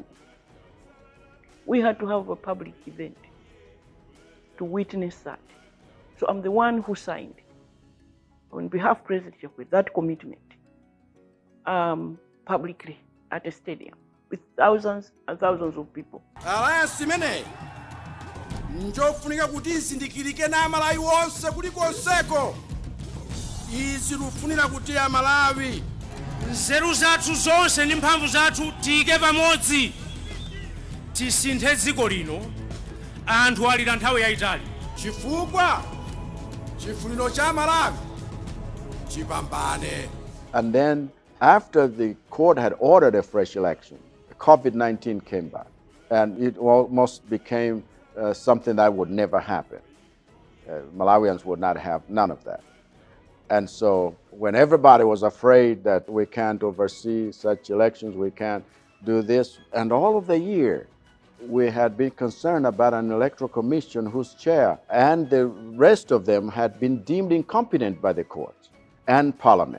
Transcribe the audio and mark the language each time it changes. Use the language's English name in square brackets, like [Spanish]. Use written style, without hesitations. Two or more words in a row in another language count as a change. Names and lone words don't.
[English] We had to have a public event to witness that. So I'm the one who signed, on behalf of President Chakwera, that commitment publicly at a stadium with thousands and thousands of people. [Nyanja] Alliance imene njofunika kuti izindikirike na Malawi wonse kulikonseko. Izi lufunira kuti Amalawi nzeru zathu zonse ndi mphamvu zathu tiyike pamodzi tisinthe dziko lino anthu alira nthawi yayitali chifukwa chifuniro cha Malawi chipambane. [English] And then after the court had ordered a fresh election, COVID-19 came back, and it almost became something that would never happen. Malawians would not have none of that. And so when everybody was afraid that we can't oversee such elections, we can't do this, and all of the year we had been concerned about an electoral commission whose chair and the rest of them had been deemed incompetent by the courts and parliament.